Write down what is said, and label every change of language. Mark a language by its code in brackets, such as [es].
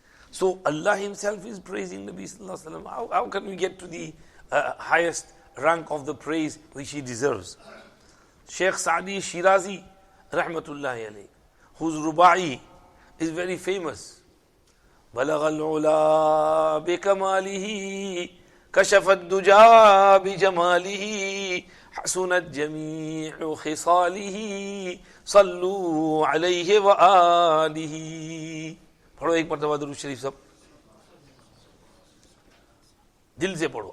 [en] So Allah Himself is praising Nabi Sallallahu Alaihi Wasallam. How can we get to the highest rank of the praise which he deserves? Shaykh Sa'di Shirazi, Rahmatullahi alayhi, whose Rubai is very famous. [ar] بلغ العلا بكماله كشف الدجى بجماله حسنت جميع خصاله صلوا عليه وآله. [hi] पढ़ो एक मरतबा दुरूद शरीफ सब दिल से पढ़ो.